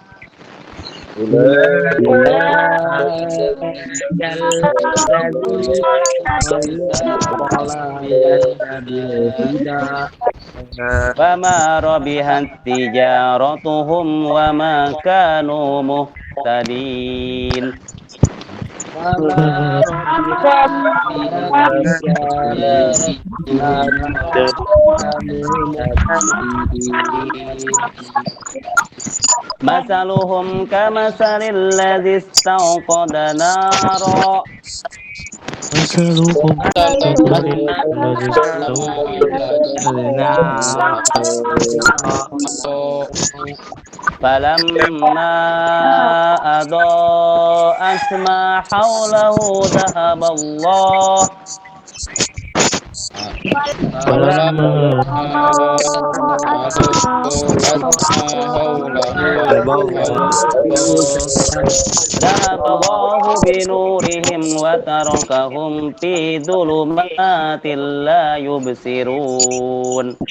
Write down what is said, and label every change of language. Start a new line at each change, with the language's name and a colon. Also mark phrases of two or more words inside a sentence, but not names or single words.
Arabic: فما ربحت تجارتهم وما كانوا مهتدين مثلهم كمثل الذي استوقد نارا. مثلهم كمثل الذي استوقد نارا. فلما أضاءت ما حوله ذهب الله ذهب الله بنورهم وتركهم في ظلمات لا يبصرون